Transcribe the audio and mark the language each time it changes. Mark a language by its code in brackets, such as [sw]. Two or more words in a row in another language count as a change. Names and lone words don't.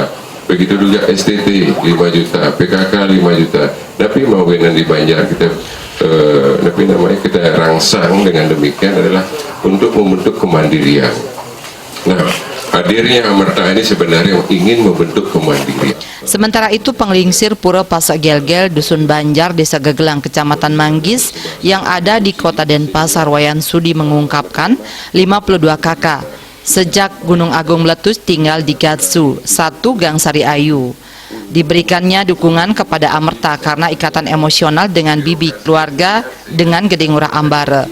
[id] Begitu juga STT 5 juta, PKK 5 juta. Tapi mau di Banjar kita kita rangsang dengan demikian adalah untuk membentuk kemandirian. Nah, hadirnya Amerta ini sebenarnya ingin membentuk kemandirian. Sementara itu penglingsir Pura Pasak Gel-Gel, Dusun Banjar, Desa Gegelang, Kecamatan Manggis yang ada di Kota Denpasar, Wayan Sudi mengungkapkan 52 kakak sejak Gunung Agung meletus tinggal di Gatsu 1, Gang Sari Ayu. Diberikannya dukungan kepada Amerta karena ikatan emosional dengan bibi keluarga dengan Gede Ngurah Ambara.